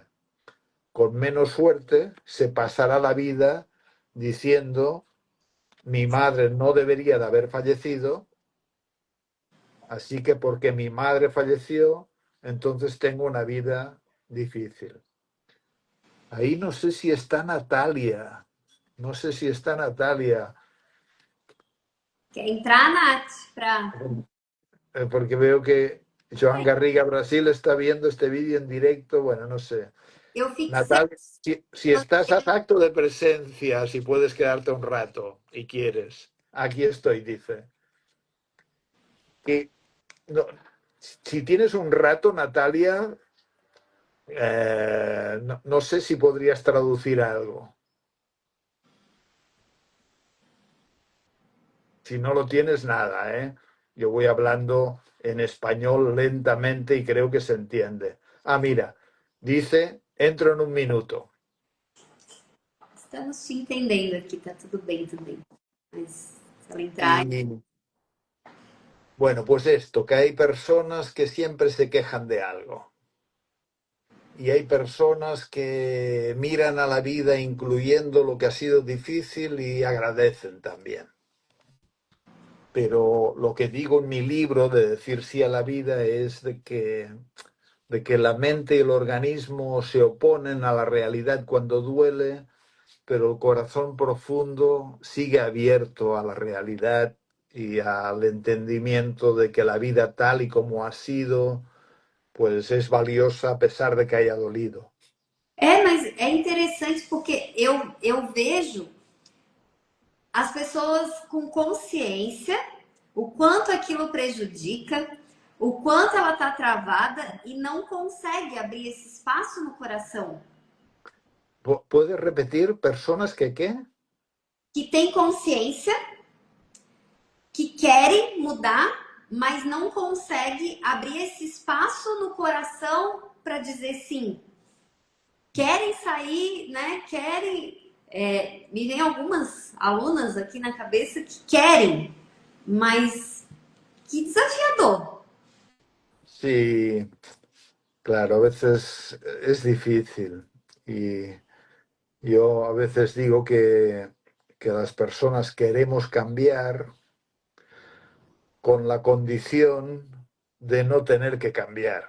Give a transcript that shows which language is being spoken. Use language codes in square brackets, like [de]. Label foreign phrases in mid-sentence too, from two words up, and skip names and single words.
[es] Con menos suerte se pasará la vida diciendo mi madre no debería de haber fallecido, así que porque mi madre falleció, entonces tengo una vida difícil. Ahí no sé si está Natalia, no sé si está Natalia, [pt] Quer entrar, Nath, para. [es] porque veo que Joan Garriga Brasil está viendo este vídeo en directo, bueno, no sé. [pt] Eu fixei. [es] Natalia, si estás a acto de presencia, si puedes quedarte un rato y quieres, aquí estoy, dice. Que, no, si tienes un rato, Natalia, no, no sé si podrías traducir algo. Si no lo tienes, nada, ¿eh? Yo voy hablando en español lentamente y creo que se entiende. Ah, mira, dice, entro en un minuto. [pt] Estamos te entendendo aqui, tá tudo bem também. Mas se ela entrar. [es] Y bueno, pues esto, que hay personas que siempre se quejan de algo. Y hay personas que miran a la vida incluyendo lo que ha sido difícil y agradecen también. Pero lo que digo en mi libro de decir sí a la vida es de que la mente y el organismo se oponen a la realidad cuando duele, pero el corazón profundo sigue abierto a la realidad y al entendimiento de que la vida tal y como ha sido, pues es valiosa a pesar de que haya dolido. [pt] É, mas é interessante porque eu vejo as pessoas com consciência, o quanto aquilo prejudica, o quanto ela tá travada e não consegue abrir esse espaço no coração. [es] ¿Puedes repetir personas que qué? [pt] Que tem consciência, que querem mudar, mas não consegue abrir esse espaço no coração para dizer sim. Querem sair, né? Querem. Me vem algumas alunas aqui na cabeça que querem, mas que desafiador. [es] Sí, claro, a veces es difícil. Y yo a veces digo que las personas queremos cambiar con la condición de no tener que cambiar.